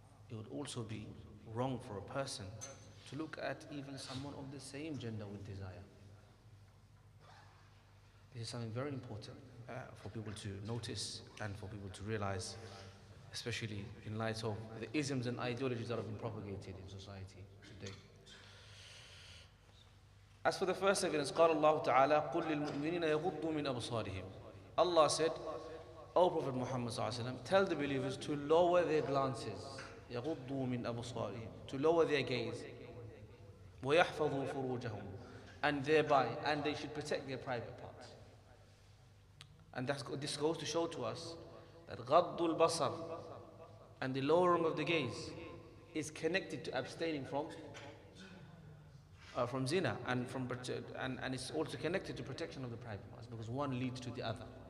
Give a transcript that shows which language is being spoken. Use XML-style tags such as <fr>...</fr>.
<en>It would also be wrong for a person to look at even someone of the same gender with desire. This is something very important for people to notice and for people to realize, especially in light of the isms and ideologies that have been propagated in society today. As for the first evidence,</en> <ar>قال الله تعالى قل للمؤمنين يغضوا من أبصارهم.</ar> <en>Allah said, O Prophet Muhammad صلى الله عليه وسلم, tell the believers to lower their glances,</en> <ar>يغضوا من أبصارهم,</ar> <en>to lower their gaze,</en> <ar>ويحفظوا فروجهم,</ar> <en>and thereby, and they should protect their private parts. And this goes to show to us that</en> <ar>غض البصر</ar> <en>and the lowering of the gaze is connected to abstaining from zina and it's also connected to protection of the private parts, because one leads to the other.</en>